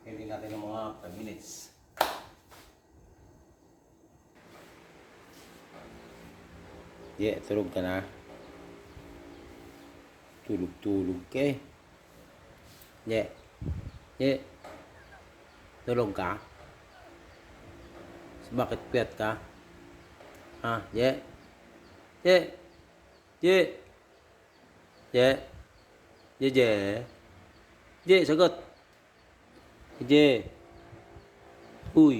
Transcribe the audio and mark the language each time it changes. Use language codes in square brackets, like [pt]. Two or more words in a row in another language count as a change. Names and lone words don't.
[tl] natin ng mga 5 minutes. Yeah, tulog ka na. Tulog ka eh. [en] Yeah. Yeah. [tl] Tulog ka? Bakit puyat ka? Ha? [en] Yeah. Yeah. Yeah. Yeah. Yeah, yeah. Yeah, [tl] sagot. [en] Yeah. Uy.